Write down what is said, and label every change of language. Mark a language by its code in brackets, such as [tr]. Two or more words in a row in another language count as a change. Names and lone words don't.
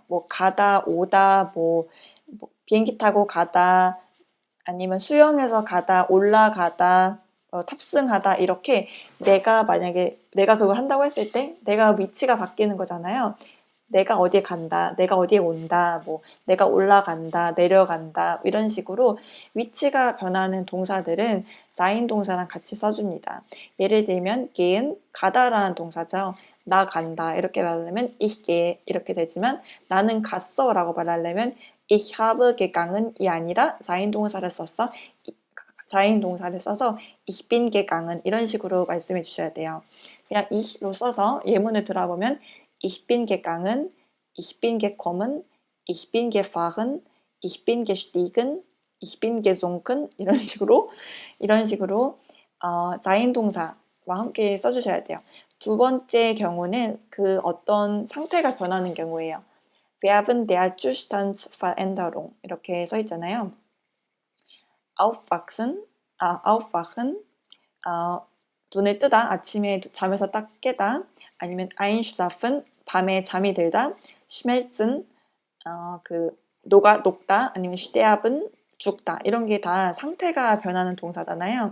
[ko] 뭐 가다, 오다, 뭐 비행기 타고 가다, 아니면 수영해서 가다, 올라가다, 탑승하다 이렇게 만약에 내가 그걸 한다고 했을 때 내가 위치가 바뀌는 거잖아요. 내가 어디에 간다, 내가 어디에 온다, 뭐 내가 올라간다, 내려간다 이런 식으로 위치가 변하는 동사들은 자인 동사랑 같이 써줍니다. 예를 들면 gehen, 가다라는 동사죠. 나 간다 이렇게 말하려면 [de] ich gehe [ko] 이렇게 되지만 나는 갔어 라고 말하려면 [de] ich habe gegangen [ko] 이 아니라 자인 동사를 써서 [de] ich bin gegangen [ko] 이런 식으로 말씀해 주셔야 돼요. 그냥 ich로 써서 예문을 들어보면 [de] ich bin gegangen, ich bin gekommen, ich bin gefahren, ich bin gestiegen, ich bin gesunken [ko] 이런 식으로 자인 동사와 함께 써주셔야 돼요. 두 번째 경우는 그 어떤 상태가 변하는 경우예요. [de] Verben der Zustandsveränderung [ko] 이렇게 써 있잖아요. aufwachen, 눈을 뜨다, 아침에 잠에서 딱 깨다, 아니면 einschlafen, 밤에 잠이 들다, schmelzen, 녹다, 아니면 sterben, 죽다 이런 게 다 상태가 변하는 동사잖아요.